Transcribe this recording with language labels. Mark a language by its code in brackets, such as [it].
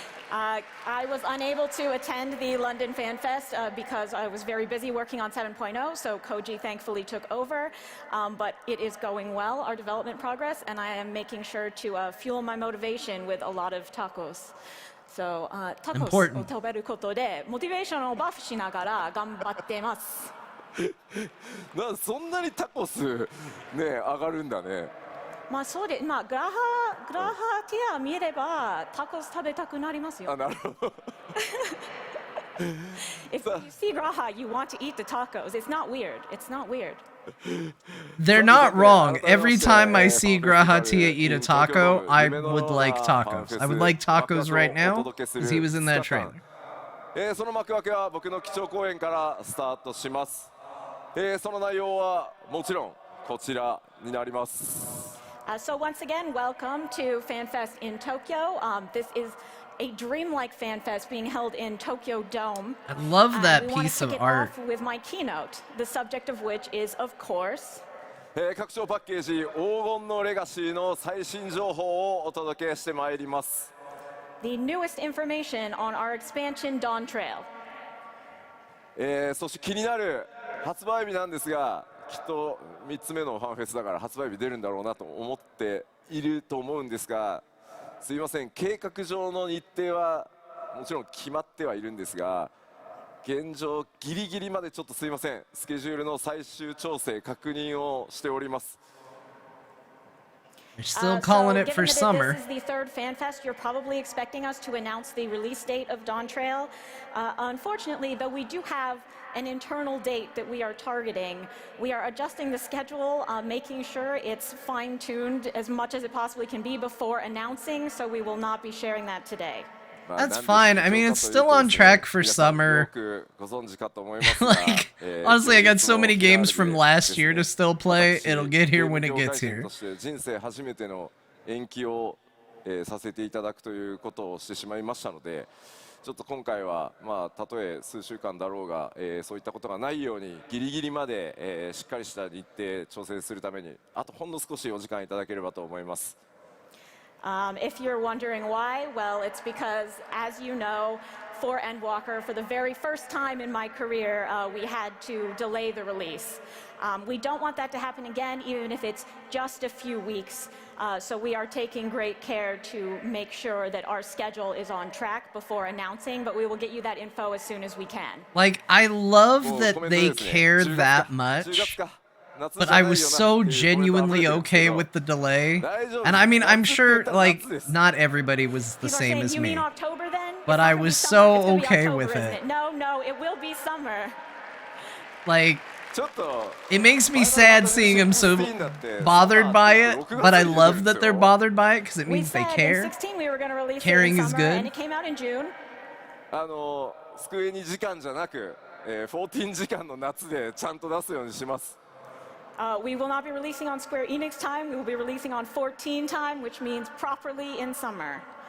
[en] I was unable to attend the London Fan Fest because I was very busy working on 7.0, so Koji thankfully took over. But it is going well, our development progress, and I am making sure to fuel my motivation with a lot of tacos. [ja] So, tacos を食べることでモチベーションをバフしながら頑張ってます。そんなにタコスね上がるんだね。まあそうで、まあグラハティア見ればタコス食べたくなりますよ。あ、なるほど。 [en] If you see Graha, you want to eat the tacos. It's not weird. It's not weird. They're not wrong. Every time I see Grahatia eat a taco, I would like tacos. I would like tacos right now because he was in that trailer. [ja] その幕開けは僕の基調講演からスタートします。その内容はもちろんこちらになります。 [en] So once again, welcome to FanFest in Tokyo. This is a dreamlike FanFest being held in Tokyo Dome. I love that we piece of want to kick it art. off with my keynote, the subject of which is, of course, [ja] 拡張パッケージ黄金のレガシーの最新情報をお届けしてまいります。 [en] the newest information on our expansion Dawn Trail. [ja] そして気になる発売日なんですが、きっと3つ目のファンフェスだから発売日出るんだろうなと思っていると思うんですが、すいません、計画上の日程はもちろん決まってはいるんですが、現状ギリギリまでちょっとすいません、スケジュールの最終調整確認をしております。 [en] They're still calling it for summer. This is the third FanFest. You're probably expecting us to announce the release date of Dawn Trail. Unfortunately, though, we do have an internal date that we are targeting. We are adjusting the schedule, making sure it's fine-tuned as much as it possibly can be before announcing, so we will not be sharing that today. That's fine. I mean, it's still on track for summer. Like, honestly, I got so many games from last year to still play. It'll get here when it gets here. [ja] 人生初めての延期をさせていただくということをしてしまいましたので、ちょっと今回はまあたとえ数週間だろうが、そういったことがないようにギリギリまで、しっかりした日程調整するためにあとほんの少しお時間いただければと思います。 [en] If you're wondering why, well, it's because, as you know, for Endwalker, for the very first time in my career, we had to delay the release. We don't want that to happen again, even if it's just a few weeks. So we are taking great care to make sure that our schedule is on track before announcing, but we will get you that info as soon as we can. Like, I love that they care that much. But I was so genuinely okay with the delay. And I mean, I'm sure, like, not everybody was the same as me. But I was so okay with it. No, it will be summer. Like, it makes me sad seeing them so bothered by it, but I love that they're bothered by it because it means they care. Caring is good. And it came out in June. [ja] スクエニ時間じゃなく、14時間の夏でちゃんと出すようにします。 [en] We will not be releasing on Square Enix time. We will be releasing on 14 time, which means properly in summer.